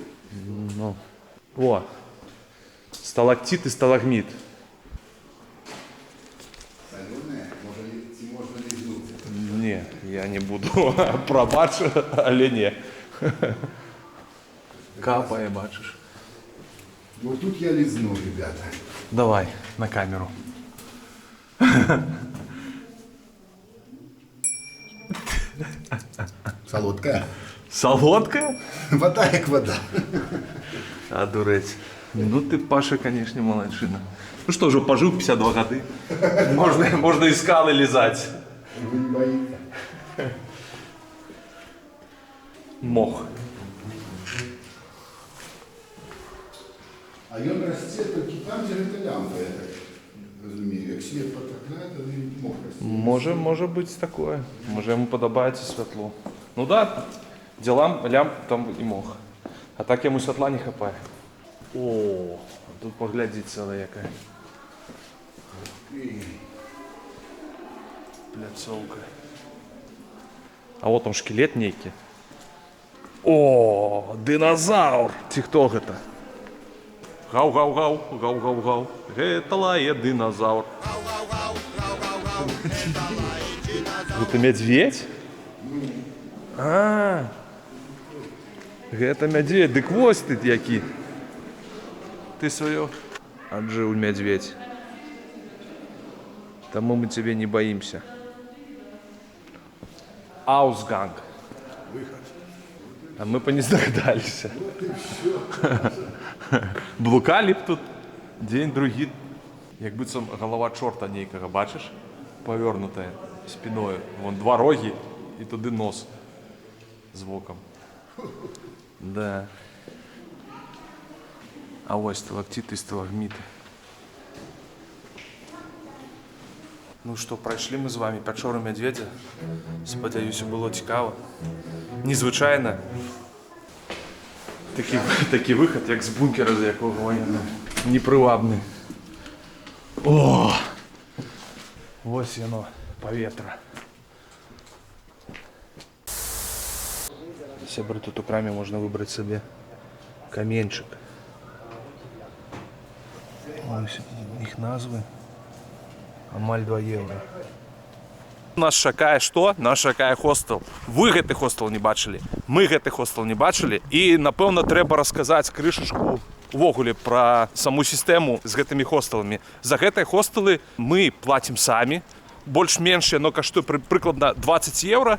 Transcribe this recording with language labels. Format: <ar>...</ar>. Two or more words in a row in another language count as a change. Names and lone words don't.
<be>Ну. О! Сталактит і сталагміт. Салёнае? Ці можна лізнуць? Не, я не буду. Прабач, але не. Капае, бачыш. Ну тут я лізну, ребята. Давай, на камеру.</be> <uk>Солодкая? Солодкая?</uk> <be>Вода як вода.</be> <ru>Одуреть. Ну ты, Паша, конечно, молодчина. Ну что, уже пожил 52 года. Можно и скалы лизать. Вы не боитесь?</ru> <be>мох. А ён расце толькі там, дзе гэта лямпа, я так разумею. Як свет патрапляе, то і мох расце.</be> <uk>Може бути таке. Може йому подобається світло. Ну да, де лямп, там і мох. А так йому світла не хапає. О, тут поглядіть ціла яка. Пляцовка. А от там шкелет некий. О, динозавр!</uk> <be>Ці хто гэта? Гау-гау-гау, гау-гау-гау. Гэта лае динозавр. Гэта медведь? А, гэта медведь, дык вось ты які.</be> <ru>Ты свое отжил, медведь. Тому мы тебе не боимся. Ausgang. Выход. А мы бы не здогадались.</ru> <uk>Блукали б тут день другий. Як быццам голова чорта нейкага, бачиш? Повернутая спиною. Вон два роги і туди нос з боком. Да. А ось сталактиты і сталагміти.</uk> <ru>Ну что,</ru> <uk>пройшли мы з вами пячору медведя. Спадзяюся, было цікаво. Незвичайно. Такий виход, як з бункера, з якого воєнного. Непривабний. О! Ось воно, повітря. Сябри, тут у крамі можна вибрати собі камінчик. Ось їх назви.</uk> <be>Амаль 2 євро. Нас чакае што? Нас чакае хостел. Вы гэты хостел не бачылі. Мы гэты хостел не бачылі. І, напэўна, трэба расказаць крышачку увогуле пра саму сістэму з гэтымі хостеламі. За гэтыя хостелы мы плацім самі. Больш-менш яно каштуе прыкладна 20 евро.</be>